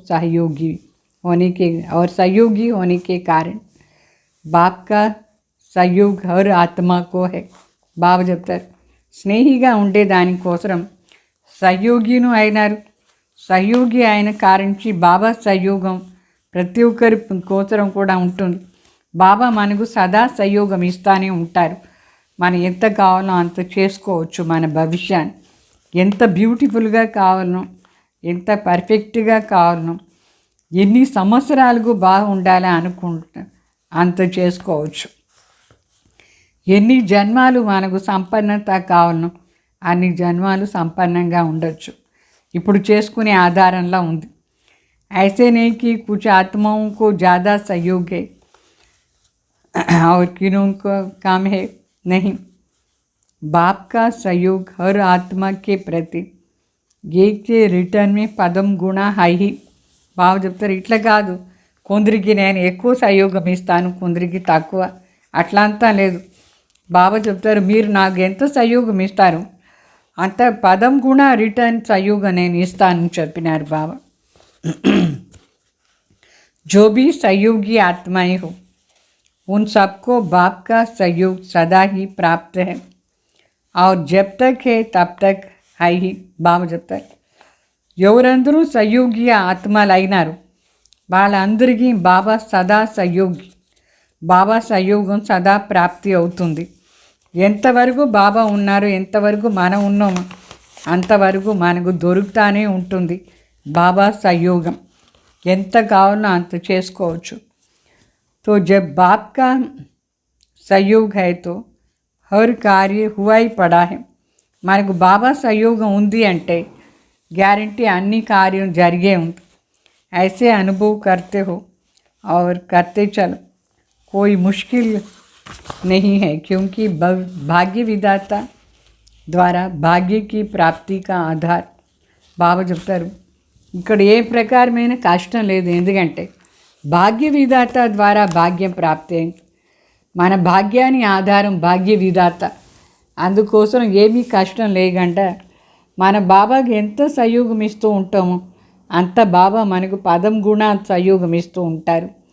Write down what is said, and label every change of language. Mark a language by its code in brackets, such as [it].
[hi] सहयोगी होने के और सहयोगी होने के कारण बाप का सहयोग हर आत्मा को है. [te] బాబా చెప్తారు, స్నేహిగా ఉండే దానికోసం సహయోగిను అయినారు. సహయోగి అయిన కారించి బాబా సహయోగం ప్రతి ఒక్కరి కోసం కూడా ఉంటుంది. బాబా మనకు సదా సహయోగం ఇస్తానే ఉంటారు. మనం ఎంత కావాలో అంత చేసుకోవచ్చు. మన భవిష్యాన్ని ఎంత బ్యూటిఫుల్గా కావాలనో, ఎంత పర్ఫెక్ట్గా కావాలనో, ఎన్ని సంవత్సరాలకు బాగుండాలి అనుకుంటా అంత చేసుకోవచ్చు. ఎన్ని జన్మాలు మనకు సంపన్నత కావాలనో అన్ని జన్మాలు సంపన్నంగా ఉండొచ్చు. ఇప్పుడు చేసుకునే ఆధారంలో ఉంది. [hi] ऐसे नहीं कि कुछ आत्माओं को ज़्यादा सहयोग है और किन्हों को कम है. नहीं, बाप का सहयोग हर आत्मा के प्रति एक के रिटर्न में పదం గుణ హై. [te] బాబు చెప్తారు, ఇట్లా కాదు కొందరికి నేను ఎక్కువ సహయోగం ఇస్తాను, కొందరికి తక్కువ, అట్లా అంతా లేదు. బాబా చెప్తారు, మీరు నాకు ఎంత సహయోగం ఇస్తారు అంత పదం గుణ రిటర్న్ సహయోగం నేను ఇస్తానని చెప్పినారు బాబా. [hi] जो भी सहयोगी आत्माएं हो उन सबको बाप का सहयोग सदा ही प्राप्त है और जब तक है तब तक है ही. [te] బాబా చెప్తారు, ఎవరందరూ సహయోగి ఆత్మలు అయినారు వాళ్ళందరికీ బాబా సదా సహయోగి, బాబా సహయోగం సదా ప్రాప్తి అవుతుంది. ఎంతవరకు బాబా ఉన్నారు, ఎంతవరకు మనం ఉన్నామో అంతవరకు మనకు దొరుకుతానే ఉంటుంది బాబా సహయోగం. ఎంత కావాలో అంత చేసుకోవచ్చు. [hi] तो जब बाप का सहयोग है तो हर कार्य हुआ ही पड़ा है. [te] మనకు బాబా సహయోగం ఉంది అంటే గ్యారంటీ అన్ని కార్యం జరిగే ఉంది. [hi] ऐसे अनुभव करते हो और करते चलो, कोई मुश्किल नहीं है क्योंकि भाग्य विधाता ద్వారా భాగ్యకి ప్రాప్తి కా ఆధార్. [te] బాబా చెప్తారు, ఇక్కడ ఏ ప్రకారమైన కష్టం లేదు, ఎందుకంటే భాగ్య విధాత ద్వారా భాగ్యం ప్రాప్తి అయింది. మన భాగ్యాన్ని ఆధారం భాగ్య విధాత, అందుకోసం ఏమీ కష్టం లేకుండా మన బాబాకి ఎంత సహయోగం ఇస్తూ ఉంటామో అంత బాబా మనకు పదం గుణ సహయోగం ఇస్తూ ఉంటారు.